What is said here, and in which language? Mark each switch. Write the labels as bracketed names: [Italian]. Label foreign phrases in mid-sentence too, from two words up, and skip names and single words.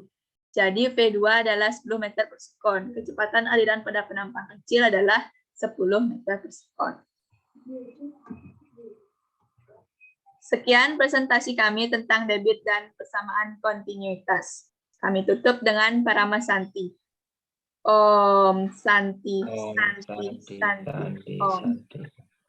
[Indonesian] Jadi V2 adalah 10 meter per sekon. Kecepatan aliran pada penampang kecil adalah 10 meter per sekon. Sekian presentasi kami tentang debit dan persamaan kontinuitas. Kami tutup dengan Parama Santi. [Sanskrit] Om Santi, Om Santi, Santi, Santi, Santi, Om. Santi.